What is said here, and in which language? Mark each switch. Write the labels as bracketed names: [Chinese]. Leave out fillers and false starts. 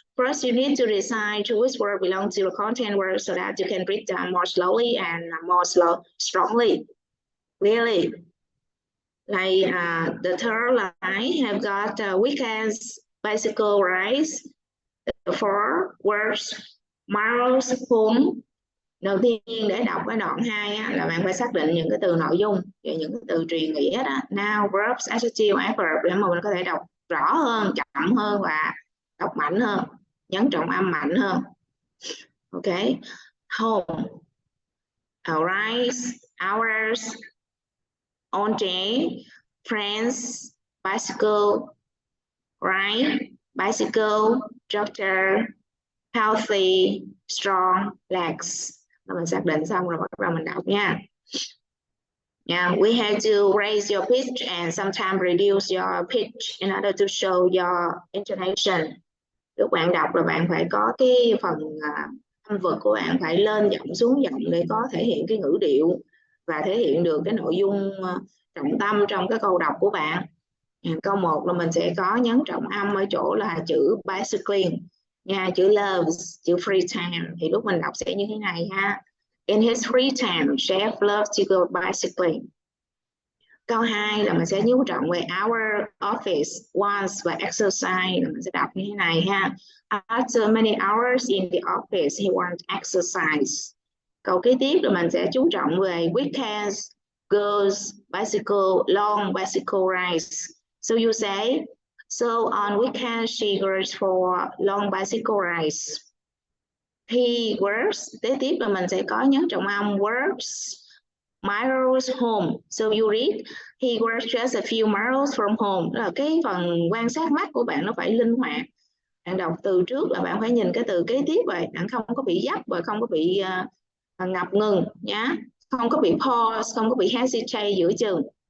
[English] First, you need to decide which word belongs to the content word so that you can read them more slowly and more strongly. Really. Like the third line have got weekends, bicycle rides, the 4 words, miles, home. [Vietnamese] Đầu tiên để đọc cái đoạn 2 á, là bạn phải xác định những cái từ nội dung và những cái từ truyền nghĩa đó, noun, verbs, adjective, adverb, để mà mình có thể đọc rõ hơn, chậm hơn và đọc mạnh hơn, nhấn trọng âm mạnh hơn. Ok. [English] Home, arise, hours, on day, friends, bicycle, ride, bicycle, doctor, healthy, strong, legs. [Vietnamese] Mình xác định xong rồi bắt đầu mình đọc nha. [English] We have to raise your pitch and sometimes reduce your pitch in order to show your intonation. [Vietnamese] Lúc bạn đọc là bạn phải có cái phần âm vực của bạn phải lên giọng xuống giọng để có thể hiện cái ngữ điệu và thể hiện được cái nội dung trọng tâm trong cái câu đọc của bạn. Câu 1 là mình sẽ có nhấn trọng âm ở chỗ là chữ bicycling nha, chữ loves, chữ free time thì lúc mình đọc sẽ như thế này ha. [English] In his free time, Jeff loves to go bicycling. [Vietnamese] Câu 2 là mình sẽ nhấn trọng về our office, wants và exercise là mình sẽ đọc như thế này ha. [English] After many hours in the office, he wants exercise. [Vietnamese] Câu kế tiếp là mình sẽ chú trọng về weekends, goes, bicycle, long bicycle rides. [English] So you say, so on weekends she goes for long bicycle rides. He works, [Vietnamese] kế tiếp là mình sẽ có nhấn trọng âm works miles home. [English] So you read, he works just a few miles from home. [Vietnamese] Đó là cái phần quan sát mắt của bạn nó phải linh hoạt. Bạn đọc từ trước là bạn phải nhìn cái từ kế tiếp vậy, bạn không có bị dấp và không có bị ngập ngừng nhá, không có bị pause, không có bị hesitate giữa chừng.